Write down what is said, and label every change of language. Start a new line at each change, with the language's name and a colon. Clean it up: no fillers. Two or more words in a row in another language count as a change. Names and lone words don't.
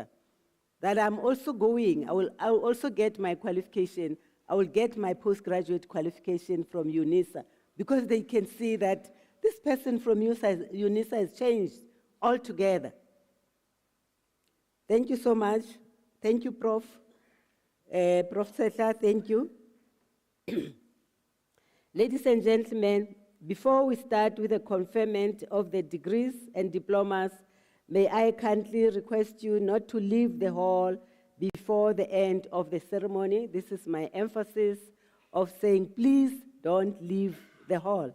English: That I'm also going, I will also get my qualification, I will get my postgraduate qualification from UNISA, because they can see that this person from UNISA has changed altogether. Thank you so much. Thank you, Prof. Prof. Setla, thank you. Ladies and gentlemen, before we start with the conferment of the degrees and diplomas, may I kindly request you not to leave the hall before the end of the ceremony. This is my emphasis of saying, please don't leave the hall.